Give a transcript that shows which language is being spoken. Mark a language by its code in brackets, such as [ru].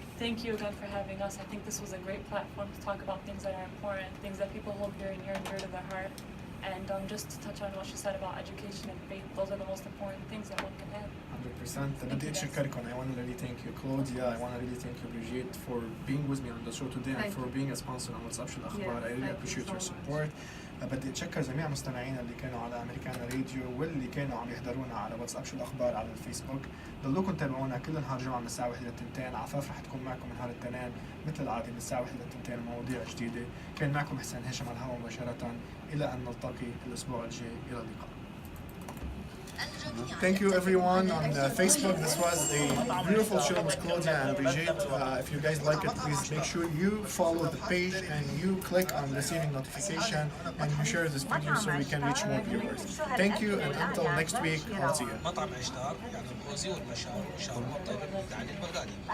[en] Thank you again for having us. I think this was a great platform to talk about things that are important, things that people hold very near and dear to their heart. And just to touch on what she said about education and faith, those are the most important things that one can have. 100%. [ar] بدي أشكركم. [en] I want to really thank you, Claudia. I want to really thank you, Brigitte, for being with me on the show today and for being a sponsor on WhatsApp شو الأخبار. I really appreciate your support. [ar] بدي أتشكر جميع مستمعينا اللي كانوا على أمريكانا راديو واللي كانوا عم يحضرونا على واتساب شو الأخبار على الفيسبوك. ضلوكم تابعونا كل نهار جمعة من الساعة 1 ل 2. عفاف رح تكون معكم من نهار الاثنين مثل العادة من الساعة 1 ل 2 مواضيع جديدة. كان معكم حسين هاشم على الهواء مباشرة. إلى أن نلتقي الأسبوع الجاي. إلى اللقاء. [en] Thank you everyone on Facebook. This was a beautiful show with Claudia and Brigitte. If you guys like it, please make sure you follow the page and you click on receiving notification and you share this video so we can reach more viewers. Thank you, and until next week, I'll see you. [ar] مطعم عشتار يعني الغوزي والمشاوي شاورما الطيب التعليل البغدادي.